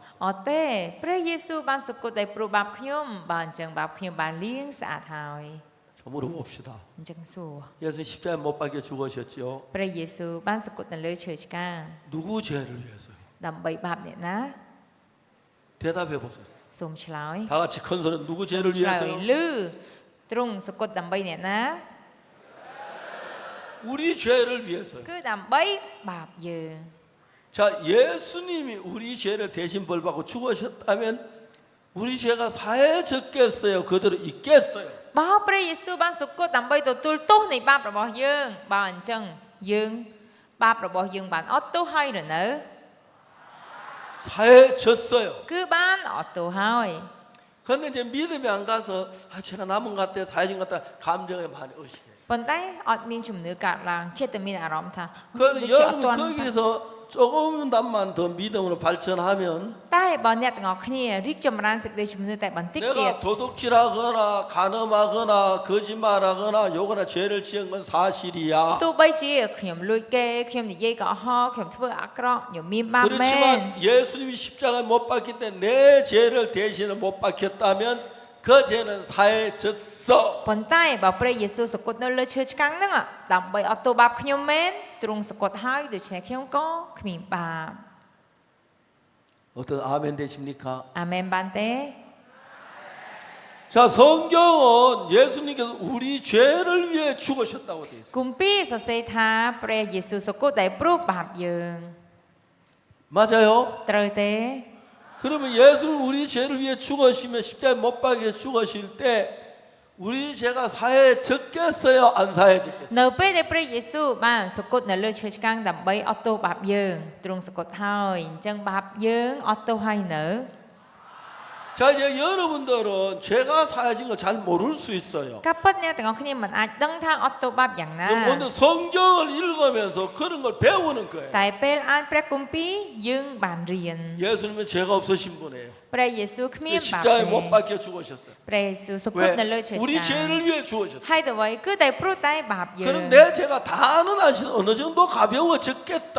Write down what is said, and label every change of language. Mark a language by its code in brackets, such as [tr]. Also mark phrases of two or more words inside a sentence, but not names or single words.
[km] អត់ទេព្រះយេស៊ូវបានសុគតដែលព្រោះបាបខ្ញុំបើអញ្ចឹងបាបខ្ញុំបានលាងស្អាតហើយ [ko] 저 물어봅시다 [km] អញ្ចឹងសួរ [ko] 예수 십자가에 못 박혀 죽으셨지요 [km] ព្រះយេស៊ូវបានសុគតនៅលើឈើឆ្កាង [ko] 누구 죄를 위해서요? [km] ដើម្បីបាបអ្នកណា [ko] 대답해 보세요 [km] សូមឆ្លើយ [ko] 다 같이 큰 소리 누구 죄를 [km] ឆ្លើយ [ko] 위해서요? [km] លឺទ្រង់សុគតដើម្បីអ្នកណា [ko] 우리 죄를 위해서요 [km] គឺដើម្បីបាបយើង [ko] 자 예수님이 우리 죄를 대신 벌받고 죽으셨다면 우리 죄가 사해졌겠어요? 그대로 있겠어요? [km] បើព្រះយេស៊ូវបានសុគតដើម្បីទទួលទោសនៃបាបរបស់យើងបើអញ្ចឹងយើងបាបរបស់យើងបានអត់ទោសហើយឬនៅ [ko] 사해졌어요 [km] គឺបានអត់ទោសហើយ [ko] 그런데 이제 믿음이 안 가서 제가 남은 것 같아 사해진 것 같다 감정에 많이 의식해요 [km] ប៉ុន្តែអត់មានជំនឿកើតឡើងចិត្តតែមានអារម្មណ៍ថា [ko] 그래서 [km] ដូចជាអត់ [ko] 여러분 [km] ទាន់ [ko] 거기서 조금만 더 믿음으로 발전하면 [km] តែបើអ្នកទាំងអស់គ្នារីកចម្រើនសេចក្តីជំនឿតែបន្តិចទៀត [ko] 내가 도둑질하거나 간음하거나 거짓말하거나 요거나 죄를 지은 건 사실이야 [km] ទោះបីជាខ្ញុំលួចគេខ្ញុំនិយាយកុហកខ្ញុំធ្វើអាក្រក់ខ្ញុំមានបាបមែន [ko] 그렇지만 예수님이 십자가에 못 박힐 때 내 죄를 대신을 못 박혔다면 그 죄는 사해졌어 [km] ប៉ុន្តែបើព្រះយេស៊ូវសុគតនៅលើឈើឆ្កាំងហ្នឹងដើម្បីអត់ទោសបាបខ្ញុំមែនទ្រង់សុគតហើយដូច្នេះខ្ញុំក៏គ្មានបាប [ko] 어떤 아멘 되십니까? [km] អាមែនបានទេ [ko] 자 성경은 예수님께서 우리 죄를 위해 죽으셨다고 돼 있어요 [km] គម្ពីរសរសេរថាព្រះយេស៊ូវសុគតដែលព្រោះបាបយើង [ko] 맞아요? [km] ត្រូវទេ [ko] 그러면 예수는 우리 죄를 위해 죽으시면 십자가에 못 박혀 죽으실 때 우리 죄가 사해졌겠어요? 안 사해졌겠어요? [km] នៅពេលដែលព្រះយេស៊ូវបានសុគតនៅលើឈើឆ្កាំងដើម្បីអត់ទោសបាបយើងទ្រង់សុគតហើយអញ្ចឹងបាបយើងអត់ទោសហើយនៅ [ko] 자 자 이제 여러분들은 죄가 사해진 걸 잘 모를 수 있어요. [km] កាពិតអ្នកទាំងអស់គ្នាមិនអាចដឹងថាអត់ទោសបាបយ៉ាងណា [ko] 그런데 성경을 읽으면서 그런 걸 배우는 거예요. [km] តែពេលអានព្រះគម្ពីរយើងបានរៀន [ko] 예수님은 죄가 없으신 분이에요. [km] ព្រះយេស៊ូវគ្មានបាបទេ [ko] 십자가에 못 박혀 죽으셨어요. [km] ព្រះយេស៊ូវសុគតនៅលើឈើ [ko] 왜? [km] ឆ្ [ko] 우리 [km] កាង [ko] 죄를 위해 죽으셨어요. [km] ហើយអ្វីគឺតែព្រោះតែបាបយើង [ko] 그럼 내 죄가 다는 아시 어느 정도 가벼워졌겠다.